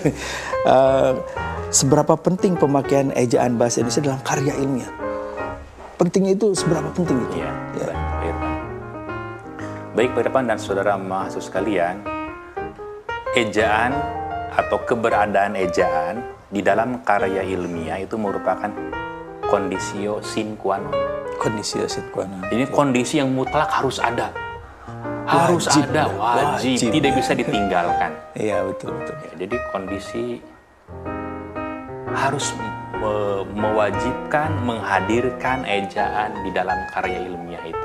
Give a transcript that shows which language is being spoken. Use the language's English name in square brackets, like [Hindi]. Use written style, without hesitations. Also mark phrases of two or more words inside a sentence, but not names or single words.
[Indonesian] Seberapa penting pemakaian ejaan bahasa Indonesia dalam karya ilmiah? Pentingnya itu seberapa penting itu? Iya, Pak Irfan. Baik Pak Irfan dan saudara mahasiswa sekalian, ejaan atau keberadaan ejaan di dalam karya ilmiah itu merupakan [Latin] kondisio sine qua non. Kondisio sine qua non. [Indonesian] Ini kondisi yang mutlak harus ada. Harus Wajib, ada, ya. wajib, tidak bisa ditinggalkan. Iya betul. Ya, jadi kondisi harus mewajibkan menghadirkan ejaan di dalam karya ilmiah itu.